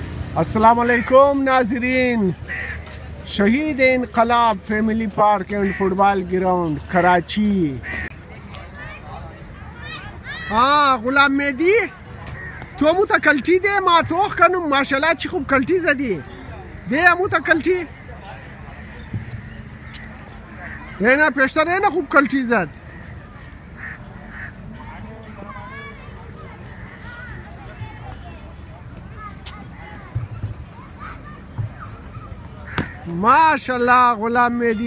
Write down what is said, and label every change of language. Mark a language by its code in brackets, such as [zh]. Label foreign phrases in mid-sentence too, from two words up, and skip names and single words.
[ur] السلام علیکم ناظرین۔ شہید انقلاب فیملی پارک اینڈ فٹبال گراؤنڈ کراچی. [haz] हाँ गुलाम मेहदी تو مو تکلتی ده ما توخ کنم ماشاءالله چی خوب کلتی زدی ده مو تکلتی ده نه پیشتر نه خوب کلتی زد ماشاءالله غلام مهدی